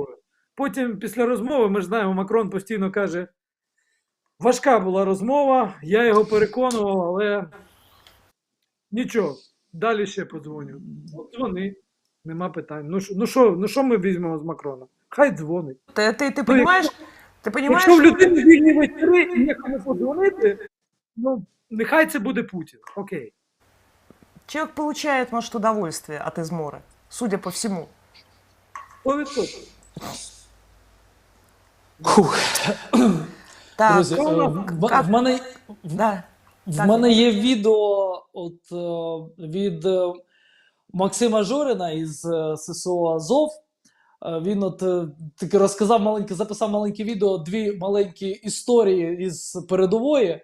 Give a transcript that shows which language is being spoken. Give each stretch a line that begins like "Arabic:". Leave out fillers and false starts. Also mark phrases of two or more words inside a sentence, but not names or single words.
Ukrainian: Потім після розмови, ми ж знаємо, Макрон постійно каже, важка була розмова, я його переконував, але нічого, далі ще подзвоню. Дзвони, нема питань. Ну що ми візьмемо з Макрона? Хай дзвонить.
Russian: Ты понимаешь?
Ukrainian: Якщо в людини вільні вечори і нікому подзвонити, ну, нехай це буде Путін. Окей.
Russian: Человек получает, может, удовольствие от измора, судя по всему. 100%.
Ukrainian: Так, Друзі, в мене є відео від Максима Жоріна із ССО Азов. Він таки записав маленьке відео, 2 маленькі історії із передової.